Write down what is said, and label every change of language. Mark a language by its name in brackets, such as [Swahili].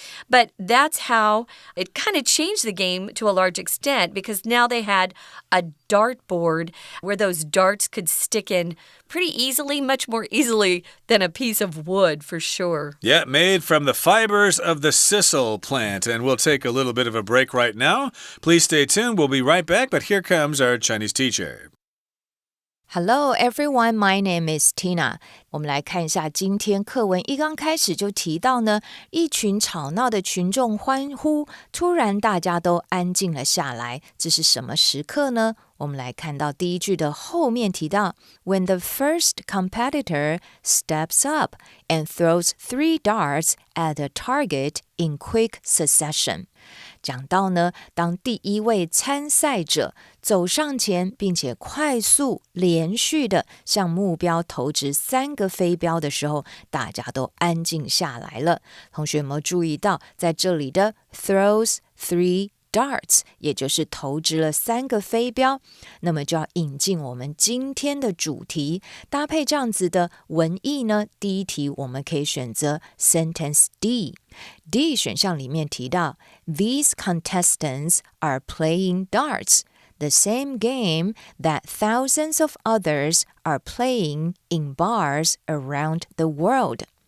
[English] But that's how it kind of changed the game to a large extent, because now they had a dartboard where those darts could stick in pretty easily, much more easily than a piece of wood, for sure. Yeah, made from the fibers of the sisal plant. And we'll take a little bit of a break right now. Please stay tuned. We'll be right back, but here comes our Chinese teacher. Hello everyone, my name is Tina. [Chinese] 我们来看一下今天课文一刚开始就提到呢，一群吵闹的群众欢呼，突然大家都安静了下来。这是什么时刻呢？我们来看到第一句的后面提到 [English] When the first competitor steps up and throws 3 darts at a target in quick succession. [Chinese] 讲到呢，当第一位参赛者走上前，并且快速连续的向目标投掷3个飞镖的时候，大家都安静下来了。同学有没有注意到，在这里的 [English] throws 3 darts， [Chinese] 也就是投掷了3个飞镖，那么就要引进我们今天的主题，搭配这样子的文意呢，第一题我们可以选择 sentence D。D 选项里面提到 [English] These contestants are playing darts, the same game that thousands of others are playing in bars around the world.